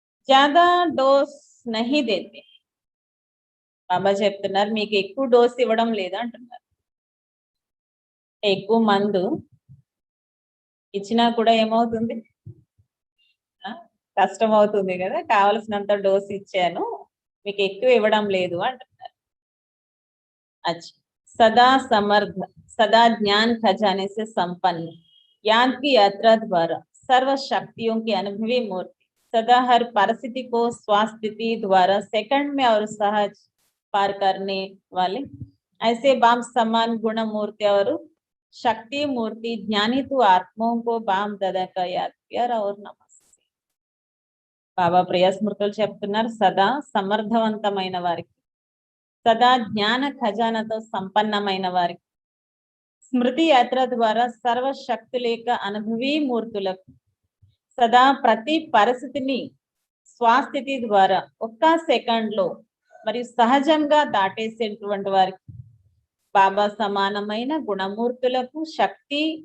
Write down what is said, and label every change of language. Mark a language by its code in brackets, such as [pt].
[hi] ज्यादा డోస్ नहीं देते. [te] బాబా చెప్తున్నారు మీకు ఎక్కువ డోస్ ఇవ్వడం లేదు అంటున్నారు. ఎక్కువ మందు ఇచ్చినా కూడా ఏమవుతుంది, కష్టం అవుతుంది కదా. కావలసినంత డోస్ ఇచ్చాను, మీకు ఎక్కువ ఇవ్వడం లేదు అంటున్నారు. [hi] अच्छा, सदा समर्थ, सदा ज्ञान खजाने से संपन्न, ज्ञान की यात्रा द्वारा सर्व शक्तियों की अनुभवी मूर्ति, सदा हर परिस्थिति को स्वास्थिति द्वारा सेकंड में और सहज पार करने वाले ऐसे बाम समान गुण मूर्ति और शक्ति मूर्ति ज्ञानी तो आत्माओं को बाम दादा का याद प्यार और नमस्ते. [te] बाबा प्रिय स्मृతులు చెప్తున్నారు, సదా సమర్థవంతమైన వారికి, సదా జ్ఞాన ఖజానాతో సంపన్నమైన వారికి, స్మృతి యాత్ర ద్వారా సర్వ శక్తులేక అనుభవీ మూర్తులకు, సదా ప్రతి పరిస్థితిని స్వాస్థితి ద్వారా ఒక్క సెకండ్ లో మరియు సహజంగా దాటేసేటువంటి వారికి, బాబా సమానమైన గుణమూర్తులకు, శక్తి